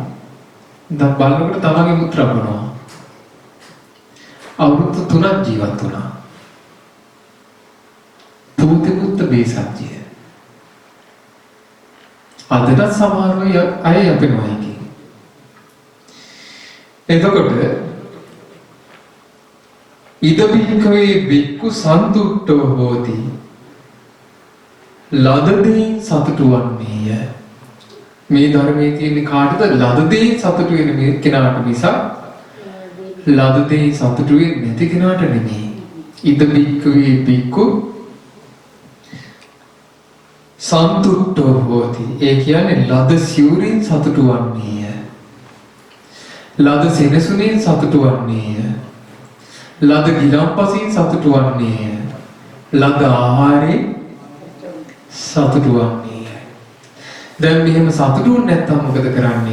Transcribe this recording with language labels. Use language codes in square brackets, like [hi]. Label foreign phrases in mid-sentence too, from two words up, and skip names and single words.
[si] දැන් බලනකොට තමන්ගේ මුත්‍රා බොනවා. අවුරුදු 3ක් ජීවත් වුණා. [pi] පූති මුත්ත බේසක්ජිය. [si] අදට සමහර අය යපෙනවා එකේ. [pi] එතකොට ඉද බික්කවේ බික්කු සන්තුට්ඨෝ හෝති [si] ලදදෙයින් සතුටු වන්නේය. මේ ධර්මයේ තියෙන කාටද ලදදෙයින් සතුටු වෙන මේ කෙනාට මිසක් ලදදෙයින් සතුටු වෙන්නේ නැති කෙනාට නෙමෙයි. [pi] ඉද බික්කවේ බික්කු සන්තුට්ඨෝ හෝති. [si] ඒ කියන්නේ ලද සිවුරින් සතුටු වන්නේය. ලද සෙනසුනින් සතුටු වන්නේය. ලද ගිලම්පසින් සතුටු වන්නේය. ලද ආහාරයෙන් සතුටු වන්නේය. දැන් මෙහෙම සතුටු වෙන්නේ නැත්නම් මොකද කරන්නේ?